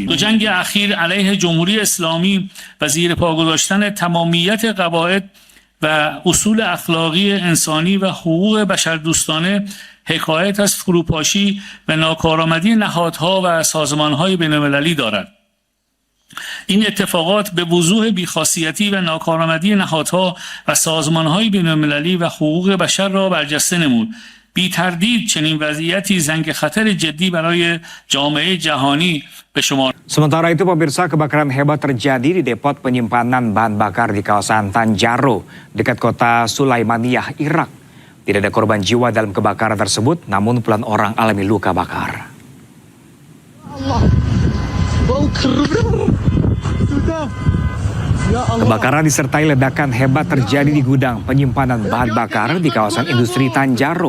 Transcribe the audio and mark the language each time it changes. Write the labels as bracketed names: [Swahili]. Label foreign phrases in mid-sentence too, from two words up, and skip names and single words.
[Persian] دو جنگ اخیر علیه جمهوری اسلامی و زیر پا گذاشتن تمامیت قواعد و اصول اخلاقی انسانی و حقوق بشردوستانه حکایت از فروپاشی و ناکارآمدی نهادها و سازمانهای بین‌المللی دارد. این اتفاقات به وضوح بی‌خاصیتی و ناکارآمدی نهادها و سازمانهای بین‌المللی و حقوق بشر را برجسته نمود. بی تردید چنین وضعیتی زنگ خطر جدی برای جامعه جهانی به شمار. [Indonesian] Sementara itu pemirsa, kebakaran hebat terjadi di depot penyimpanan bahan bakar di kawasan Tanjaro dekat kota Sulaimaniyah, Irak. Tidak ada korban jiwa dalam kebakaran tersebut, namun puluhan orang alami luka bakar. Kebakaran disertai ledakan hebat terjadi di gudang penyimpanan bahan bakar di kawasan industri Tanjaro.